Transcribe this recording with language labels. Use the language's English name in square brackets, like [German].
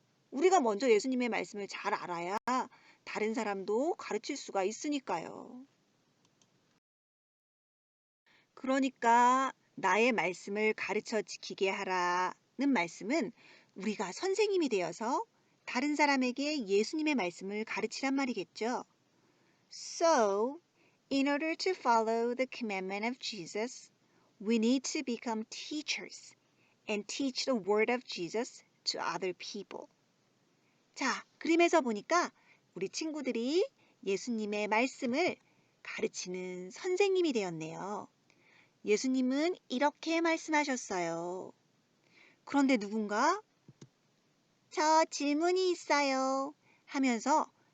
[Korean] 우리가 먼저 예수님의 말씀을 잘 알아야 다른 사람도 가르칠 수가 있으니까요. 그러니까 나의 말씀을 가르쳐 지키게 하라는 말씀은 우리가 선생님이 되어서 다른 사람에게 예수님의 말씀을 가르치란 말이겠죠. [English] So, in order to follow the commandment of Jesus, we need to become teachers and teach the word of Jesus to other people. [Korean] 자, 그림에서 보니까 우리 친구들이 예수님의 말씀을 가르치는 선생님이 되었네요. 예수님은 이렇게 말씀하셨어요. 그런데 누군가 저 질문이 있어요 하면서